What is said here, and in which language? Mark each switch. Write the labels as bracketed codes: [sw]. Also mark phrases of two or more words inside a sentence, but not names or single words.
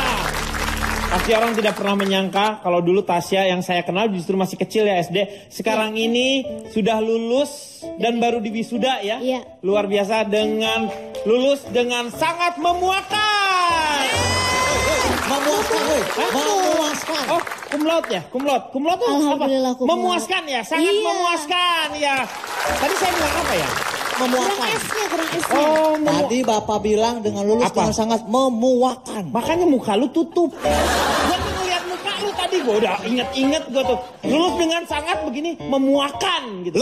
[id] Pasti orang tidak pernah menyangka kalau dulu Tasya yang saya kenal justru masih kecil ya SD. Sekarang ini sudah lulus dan baru diwisuda ya. Iya. Luar biasa dengan lulus dengan sangat memuaskan. Memuaskan, weh. Memuaskan. [la] Oh, cum laude ya? Cum laude. Cum laude [id] tuh apa? Alhamdulillah, [la] cum laude. [id] Memuaskan ya, sangat Iya. memuaskan ya. Tadi saya bilang apa ya? Memuaskan. kurang S-nya. Oh, Tadi Bapak bilang dengan lulus Apa? dengan sangat memuakan. makanya muka lu tutup. Gua tuh ngeliat muka lu tadi, gua udah inget-inget gua tuh. Lulus dengan sangat begini, memuakan gitu.